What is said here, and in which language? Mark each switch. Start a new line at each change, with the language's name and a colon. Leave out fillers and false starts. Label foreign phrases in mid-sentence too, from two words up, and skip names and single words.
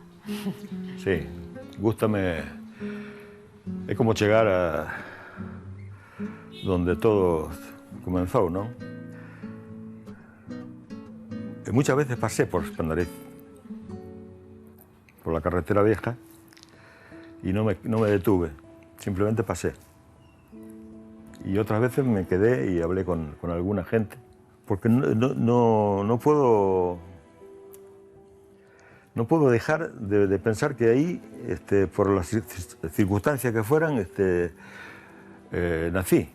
Galician: Sí, gústame. É como chegar a donde todo comenzou, non?
Spanish: E muchas veces pasé por Espandariz, por la carretera vieja, y no me detuve, simplemente pasé. Y otras veces me quedé y hablé con alguna gente, porque no puedo dejar de pensar que ahí, por las circunstancias que fueran, nací.